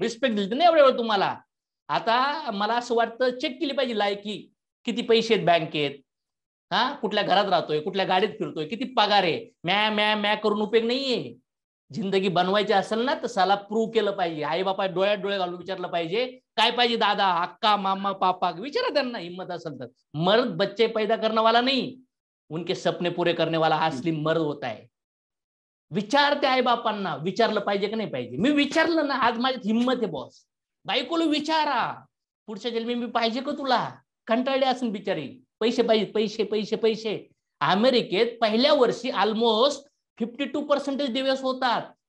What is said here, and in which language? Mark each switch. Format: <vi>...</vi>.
<mr>Respect दिली नाही एवढ्या वेळ तुम्हाला. आता मला असं वाटतं चेक केली पाहिजे लायकी, किती पैसे आहेत बँकेत, हा कुठल्या घरात राहतोय, कुठल्या गाडीत फिरतोय, किती पगार आहे. मॅ करून उपयोग नाहीये. जिंदगी बनवायची असेल ना तर साला प्रूव्ह केलं पाहिजे. आई बापा डोळ्यात डोळे घालून विचारलं पाहिजे काय पाहिजे, दादा, अक्का, मामा, पापा, विचारा त्यांना हिम्मत असेल तर.</mr> <hi>मर्द बच्चे पैदा करने वाला नहीं, उनके सपने पूरे करने वाला असली मर्द होता है.</hi> <mr>विचारते आई बापांना, विचारलं पाहिजे की नाही पाहिजे. मी विचारलं ना, आज माझ्यात हिम्मत आहे बॉस. बायकोला विचारा पुढच्या जन्मी मी पाहिजे का तुला, कंटाळले असेल बिचारी, पैसे पाहिजे, पैसे पैसे पैसे. अमेरिकेत पहिल्या वर्षी ऑलमोस्ट 52% दिवस होतात.</mr>